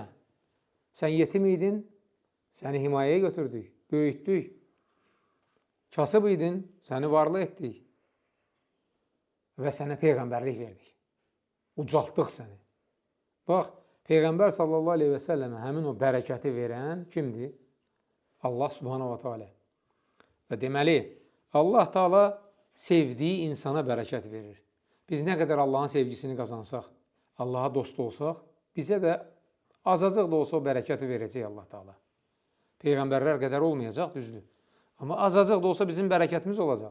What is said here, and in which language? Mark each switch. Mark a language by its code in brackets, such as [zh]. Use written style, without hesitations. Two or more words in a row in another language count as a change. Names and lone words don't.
[az] Sən yetim idin, səni himayəyə götürdük, böyütdük. Kasıb idin, səni varlı etdik və sənə peyğəmbərlik verdik. Ucaltdıq səni. Bax, Peyğəmbər [ar] صلى الله عليه وسلم [az] həmin o bərəkəti verən kimdir? [ar] الله سبحانه وتعالى. [az] Və deməli, Allah Teala sevdiyi insana bərəkət verir. Biz nə qədər Allahın sevgisini qazansaq, Allaha dost olsaq, bizə də azacıq da olsa o bərəkəti verəcək Allah Teala. Peyğəmbərlər qədər olmayacaq, düzdür. Amma azacıq da olsa bizim bərəkətimiz olacaq.